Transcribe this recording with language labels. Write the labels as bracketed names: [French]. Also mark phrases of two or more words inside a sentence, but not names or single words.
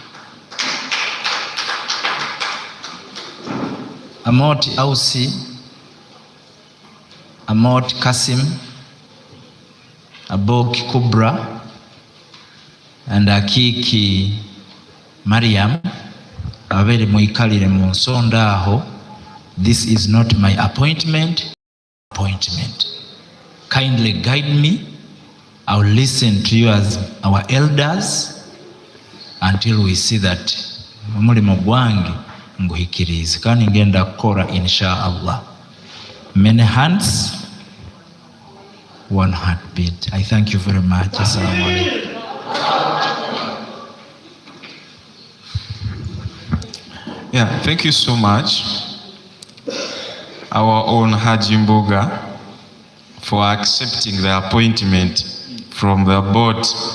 [English] Amot Ausi, Amot Kasim, Abok Kubra, and Akiki Mariam, Averi Muikalire Monsonda aho. This is not my appointment. Kindly guide me. I will listen to you as our elders until we see that [Nyoro] mulimo gwange nguhikirize kandi ngenda kukora [Arabic] إن شاء الله. [English] Many hands, one heartbeat. I thank you very much. [Arabic] السلام عليكم. [English] Yeah, thank you so much, our own Haji Mboga, for accepting the appointment from the board.